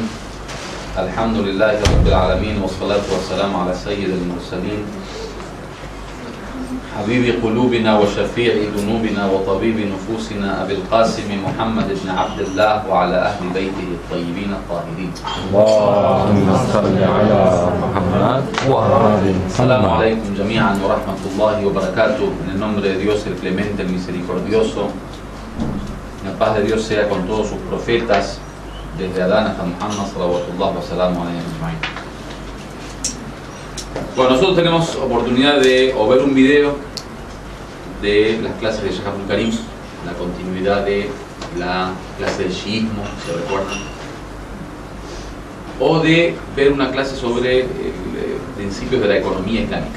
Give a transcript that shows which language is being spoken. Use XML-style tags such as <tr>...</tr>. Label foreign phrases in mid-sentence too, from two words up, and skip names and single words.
<ar>الحمد لله رب العالمين والصلاة والسلام على سيد المرسلين حبيب قلوبنا وشفيع ذنوبنا وطبيب نفوسنا أبي القاسم محمد بن عبد الله وعلى أهل بيته الطيبين الطاهرين. اللهم صل على محمد وعلى السلام عليكم جميعا ورحمة الله وبركاته.</ar> <es>En el nombre de Dios, el clemente, el misericordioso, la paz de Dios sea con todos sus profetas, desde Adán hasta Muhammad</es> <ar>صلوات الله وسلام عليه أجمعين.</ar> <es>Bueno, nosotros tenemos oportunidad de o ver un video de las clases de Sheikh Abdul Karim, la continuidad de la clase del shiismo, ¿se recuerdan? O de ver una clase sobre principios de la economía islámica.</es>